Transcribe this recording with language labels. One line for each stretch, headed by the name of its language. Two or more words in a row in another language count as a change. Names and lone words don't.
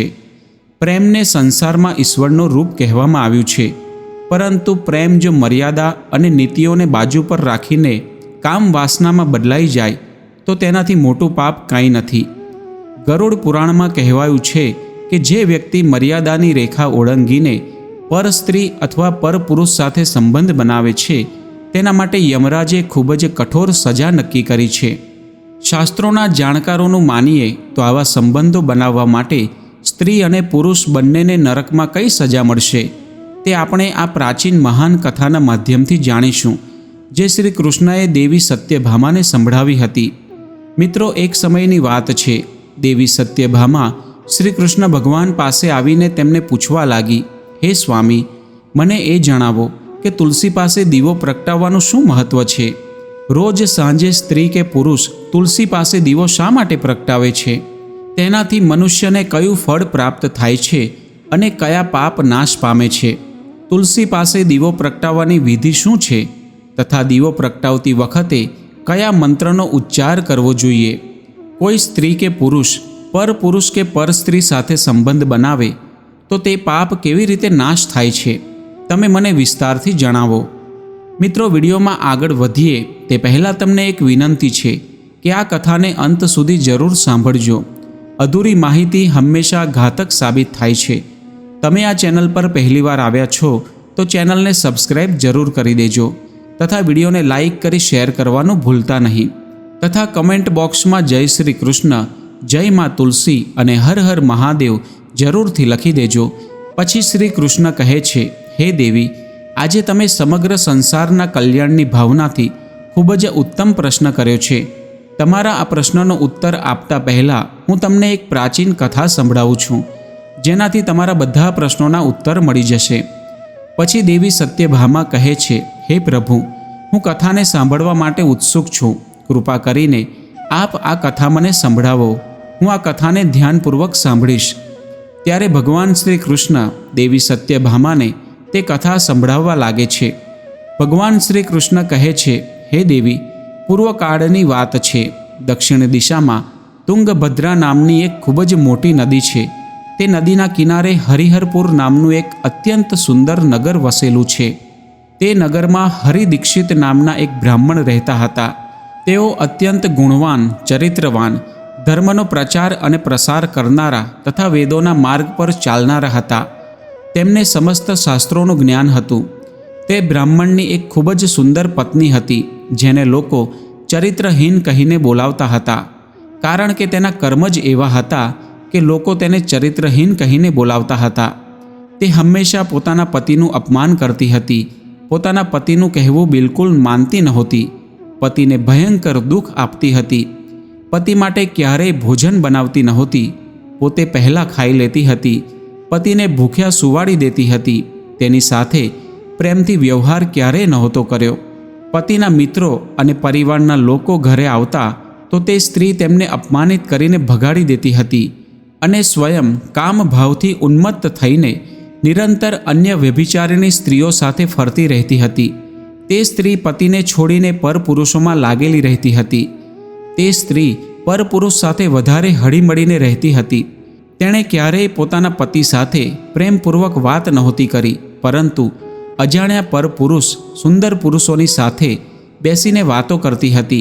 Gujarati: પ્રેમને સંસારમાં ઈશ્વરનું રૂપ કહેવામાં આવ્યું છે, પરંતુ પ્રેમ જો મર્યાદા અને નીતિઓને બાજુ પર રાખીને કામ વાસનામાં બદલાઈ જાય તો તેનાથી મોટું પાપ કાંઈ નથી। ગરુડ પુરાણમાં કહેવાયું છે કે જે વ્યક્તિ મર્યાદાની રેખા ઓળંગીને પર સ્ત્રી અથવા પર પુરુષ સાથે સંબંધ બનાવે છે તેના માટે યમરાજે ખૂબ જ કઠોર સજા નક્કી કરી છે। શાસ્ત્રોના જાણકારોનું માનીએ તો આવા સંબંધો બનાવવા માટે સ્ત્રી અને પુરુષ બંનેને નરકમાં કઈ સજા મળશે તે આપણે આ પ્રાચીન મહાન કથાના માધ્યમથી જાણીશું, જે શ્રી કૃષ્ણએ દેવી સત્યભામાને સંભળાવી હતી। મિત્રો એક સમયની વાત છે। દેવી સત્યભામા શ્રી કૃષ્ણ ભગવાન પાસે આવીને તેમને પૂછવા લાગી, હે સ્વામી, મને એ જણાવો કે તુલસી પાસે દીવો પ્રગટાવવાનું શું મહત્વ છે। રોજ સાંજે સ્ત્રી કે પુરુષ તુલસી પાસે દીવો શા માટે પ્રગટાવે છે? તેનાથી મનુષ્યને કયું ફળ પ્રાપ્ત થાય છે અને કયા પાપ નાશ પામે છે? તુલસી પાસે દીવો પ્રગટાવવાની વિધિ શું છે તથા દીવો પ્રગટાવતી વખતે કયા મંત્રનો ઉચ્ચાર કરવો જોઈએ? કોઈ સ્ત્રી કે પુરુષ કે પર સ્ત્રી સાથે સંબંધ બનાવે તો તે પાપ કેવી રીતે નાશ થાય છે? તમે મને વિસ્તારથી જણાવો. મિત્રો વિડિયો મેં આગળ વધીએ તે પહેલા તમને એક વિનંતી છે કે આ કથાને અંત સુધી જરૂર સાંભળજો। અધૂરી માહિતી હમેશા ઘાતક સાબિત થાય છે। તમે આ ચેનલ પર પહેલી વાર આવ્યા છો તો ચેનલ ને સબ્સક્રાઇબ જરૂર કરી દેજો તથા વિડિયો ને લાઇક કરી શેર કરવાનું ભૂલતા નહીં તથા
English: comment box
Gujarati: મેં જય શ્રી કૃષ્ણ, જય માં તુલસી અને હર હર મહાદેવ જરૂર થી લખી દેજો। પછી શ્રી કૃષ્ણ કહે છે, હે દેવી, આજે તમે સમગ્ર સંસારના કલ્યાણની ભાવનાથી ખૂબ જ ઉત્તમ પ્રશ્ન કર્યો છે। તમારા આ પ્રશ્નનો ઉત્તર આપતા પહેલા હું તમને એક પ્રાચીન કથા સંભળાવું છું, જેનાથી તમારા બધા પ્રશ્નોના ઉત્તર મળી જશે। પછી દેવી સત્યભામા કહે છે, હે પ્રભુ, હું કથાને સાંભળવા માટે ઉત્સુક છું। કૃપા કરીને આપ આ કથા મને સંભળાવો। હું આ કથાને ધ્યાનપૂર્વક સાંભળીશ। ત્યારે ભગવાન શ્રી કૃષ્ણ દેવી સત્યભામાને તે કથા સંભળાવવા લાગે છે। ભગવાન શ્રી કૃષ્ણ કહે છે, હે દેવી, પૂર્વકાળની વાત છે। દક્ષિણ દિશામાં તુંગભદ્રા નામની એક ખૂબ જ મોટી નદી છે। તે નદીના કિનારે હરિહરપુર નામનું એક અત્યંત સુંદર નગર વસેલું છે। તે નગરમાં હરિદીક્ષિત નામના એક બ્રાહ્મણ રહેતા હતા। તેઓ અત્યંત ગુણવાન, ચરિત્રવાન, ધર્મનો પ્રચાર અને પ્રસાર કરનારા તથા વેદોના માર્ગ પર ચાલનારા હતા। તેમને સમસ્ત શાસ્ત્રોનું જ્ઞાન હતું। તે બ્રાહ્મણની એક ખૂબ જ સુંદર પત્ની હતી, જેને લોકો ચરિત્રહીન કહીને બોલાવતા હતા, કારણ કે તેના કર્મ જ એવા હતા કે લોકો તેને ચરિત્રહીન કહીને બોલાવતા હતા। તે હમેશા પોતાના પતિનું અપમાન કરતી હતી। પોતાના પતિનું કહેવું બિલકુલ માનતી નહોતી। પતિને ભયંકર દુખ આપતી હતી. પતિ માટે ક્યારેય ભોજન બનાવતી નહોતી। પોતે પહેલા ખાઈ લેતી હતી। પતિને ભૂખ્યા સુવાડી દેતી હતી। તેની સાથે પ્રેમથી વ્યવહાર ક્યારેય નહોતો કર્યો। પતિના મિત્રો અને પરિવારના લોકો ઘરે આવતા તો તે સ્ત્રી તેમને અપમાનિત કરીને ભગાડી દેતી હતી અને સ્વયં કામ ભાવથી ઉન્મત્ત થઈને નિરંતર અન્ય વ્યભિચારિણી સ્ત્રીઓ સાથે ફરતી રહેતી હતી। તે સ્ત્રી પતિને છોડીને પર પુરુષોમાં લાગેલી રહેતી હતી। તે સ્ત્રી પર પુરુષ સાથે વધારે હળીમળીને રહેતી હતી। તેણે ક્યારેય પોતાના પતિ સાથે પ્રેમપૂર્વક વાત નહોતી કરી, પરંતુ અજાણ્યા પર પુરુષ સુંદર પુરુષોની સાથે બેસીને વાતો કરતી હતી।